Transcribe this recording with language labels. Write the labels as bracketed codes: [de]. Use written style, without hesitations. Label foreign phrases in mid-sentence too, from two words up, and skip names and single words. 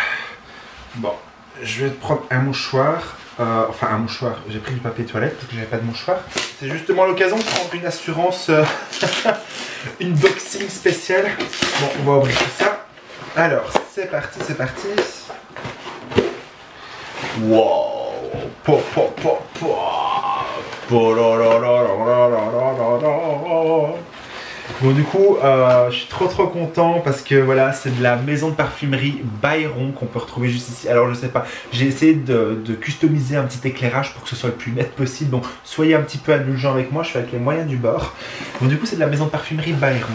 [fr] Hop là. Bon, je vais prendre un mouchoir. enfin un mouchoir, j'ai pris du papier toilette parce que j'avais pas de mouchoir. C'est justement l'occasion de prendre une assurance, une boxing spéciale. Bon, on va ouvrir tout ça. Alors, c'est parti, c'est parti. Wow! Po, po, po, po. Po, la, la, la, la, la, la, la. Bon, du coup, je suis trop content parce que voilà, c'est de la maison de parfumerie Byron qu'on peut retrouver juste ici. Alors, je sais pas, j'ai essayé de customiser un petit éclairage pour que ce soit le plus net possible. Donc, soyez un petit peu indulgents avec moi, je suis avec les moyens du bord. Donc, du coup, c'est de la maison de parfumerie Byron.